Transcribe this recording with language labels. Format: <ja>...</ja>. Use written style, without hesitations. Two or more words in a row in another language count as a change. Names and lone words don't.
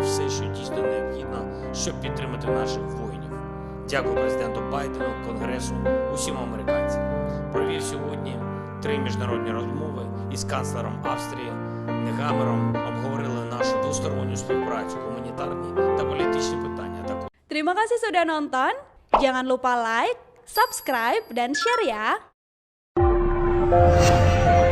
<uk>Все, що дійсно необхідно, щоб підтримати наших воїнів. Дякую президенту Байдену, Конгресу, усім американцям. Провів сьогодні 3 міжнародні розмови із канцлером Австрії Негамером. Обговорили нашу двосторонню співпрацю, гуманітарні та політичні питання.</uk> <id>Terima kasih sudah nonton. Jangan lupa like, subscribe, dan share ya.</id>